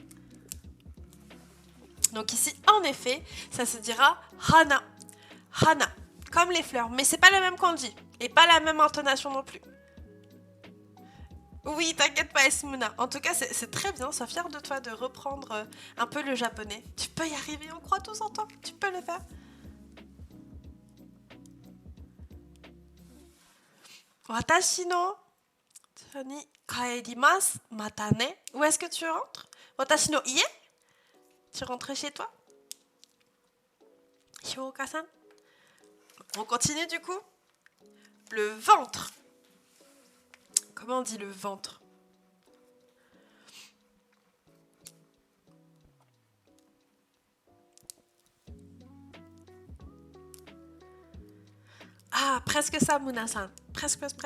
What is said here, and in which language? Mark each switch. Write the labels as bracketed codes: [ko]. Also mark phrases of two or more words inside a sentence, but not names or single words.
[fr] Donc ici, en effet, ça se dira hana. Hana, comme les fleurs, mais c'est pas la même kanji et pas la même intonation non plus. Oui, t'inquiète pas, Esmuna. En tout cas, c'est très bien. Sois fière de toi de reprendre un peu le japonais. Tu peux y arriver, on croit tous en toi. Tu peux le faire. [ja] 私のに帰りますまたね. [fr] Où est-ce que tu rentres? [ja] 私の家? [fr] Tu rentres chez toi? Hyoka-san. On continue du coup. Le ventre. Comment on dit le ventre? Ah, presque ça, Muna-san. Presque.